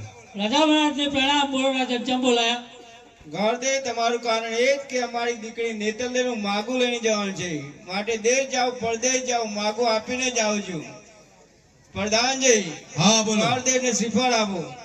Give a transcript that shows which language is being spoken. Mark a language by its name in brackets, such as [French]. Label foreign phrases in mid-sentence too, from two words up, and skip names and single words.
[Gujarati] રાજા મહારાજ ને પ્રણામ બોલો રાજા ચમ બોલાયા. ગોરદેવ તમારું કારણ એ જ કે અમારી દીકરી નેતલદેવનું માગું લઈને જવાનું છે, માટે દેશ જાઓ પરદેશ જાઓ માગું આપીને જાઉં છું. પ્રધાનજી હા બોલો. ગોરદેવને શ્રીફળ આપો.